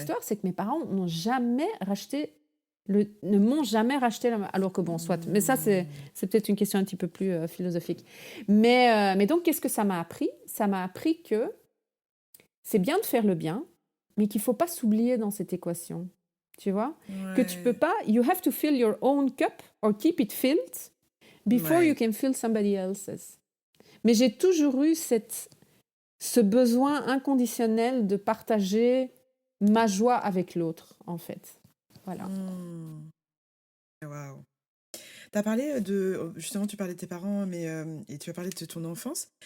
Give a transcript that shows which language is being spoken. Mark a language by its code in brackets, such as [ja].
[fr] histoire, c'est que mes parents n'ont jamais racheté ne m'ont jamais racheté alors que bon, soit. Mais ça, Mm. c'est peut-être une question un petit peu plus philosophique. Mais donc, qu'est-ce que ça m'a appris? Ça m'a appris que c'est bien de faire le bien, mais qu'il ne faut pas s'oublier dans cette équation. Tu vois? Que tu peux Ouais. pas, [en] you have to fill your own cup or keep it filled before you [fr] Ouais. [en] can fill somebody else's. [fr] Mais j'ai toujours eu ce besoin inconditionnel de partager ma joie avec l'autre, en fait. Voilà. Mm. Waouh. T'as parlé justement, tu parlais de tes parents, mais et tu as parlé de ton enfance.